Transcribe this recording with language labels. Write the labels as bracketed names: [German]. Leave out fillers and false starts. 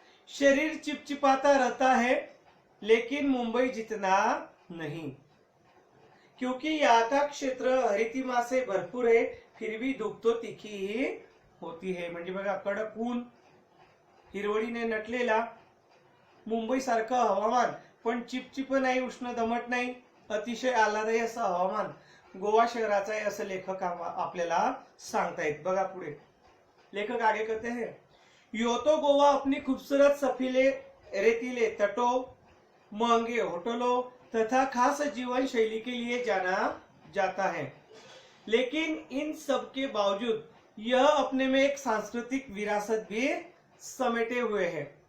[Hindi] शरीर चिपचिपाता रहता है, लेकिन मुंबई जितना नहीं, क्योंकि यहाँ का क्षेत्र हरितिमा से भरपूर है। फिर भी धूप तो तीखी ही होती है। [Marathi] म्हणजे बघा, कडक ऊन, हिरवळीने नटलेला मुंबई सारखं हवामान, पण चिपचिप नाही, उष्ण दमट नाही, अतिशय आल्हाददायी असं हवामान गोवा शहराचा आहे असं लेखक आपल्याला सांगतायत। बघा पुढे लेखक [Hindi] आगे कहते हैं, यो तो गोवा अपनी खूबसूरत सफीले रेतीले तटों, महंगे होटलों तथा खास जीवन शैली के लिए जाना जाता है, लेकिन इन सब के बावजूद यह अपने में एक सांस्कृतिक विरासत भी समेटे हुए है।